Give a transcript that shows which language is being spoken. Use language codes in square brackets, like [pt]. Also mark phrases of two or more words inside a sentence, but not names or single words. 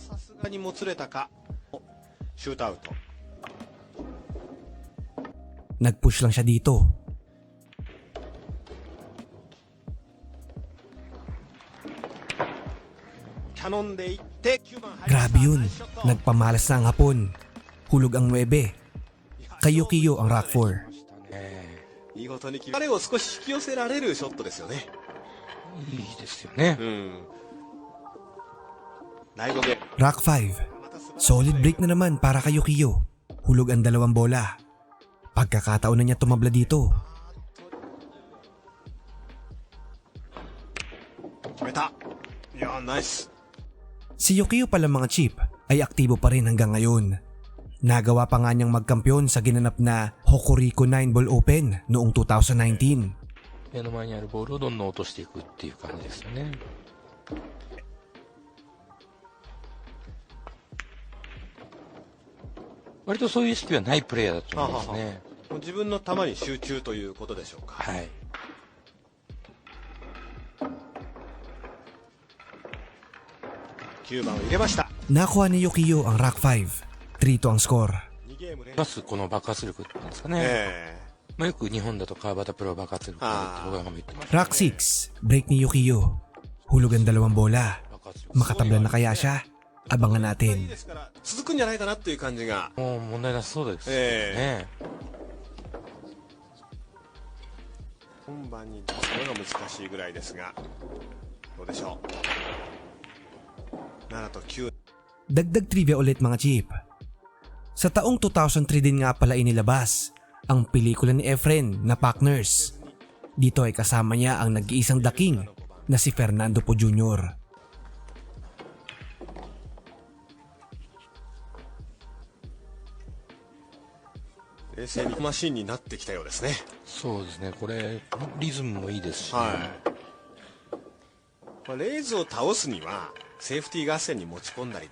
[tl] Nag-push lang siya dito. Grabe yun, nagpamalas na ang hapon. Hulog ang 9. Kay Yukio ang rack 4. [ja] 見事に彼を少し引き寄せられるショットですよね。いいですよね。第5ゲーム [tl] Rack 5. Solid break na naman para kay Yukiyo. Hulog ang dalawang bola. Pagkakataon na niya tumabla dito. [ja] 決めた。いやーナイス。 [tl] Si Yukiyo pala mga chip ay aktibo pa rin hanggang ngayon. Nagawa pa nga niyang magkampiyon sa ginanap na Hokuriku 9-Ball Open noong 2019. [ja] 目の前にあるボールをどんどん落としていくっていう感じですよね。割とそういう意識はないプレイヤーだと思いますね。もう自分の球に集中ということでしょうか。はい。 9番を入れました。 [tl] Nakuha ni Yukiyo ang Rack 5. 3-2 ang score. [ja] 2 ゲーム連バスこの爆発力って言うんですかね。まあよく日本だと川端プロ爆発力って僕が言ってます。 [tl] Rack 6. Break ni Yukiyo. Hulog ang dalawang bola. Makatabla na kaya siya? Abangan [ja] いい [tl] natin. [ja] ですから続くんじゃないかなっていう感じが。もう問題なさそうですね。本番に出すのが難しいぐらいですが、どうでしょう。7と9。 [tl] Dagdag trivia ulit mga chip. Sa taong 2003 din nga pala inilabas ang pelikula ni Efren na Partners. Dito ay kasama niya ang nag-iisang daking na si Fernando Po Jr. [ja] 冷静にマシンになってきたようですね。そうですね。これリズムもいいですし、ね。まあレイズを倒すにはセーフティー合戦に持ち込んだり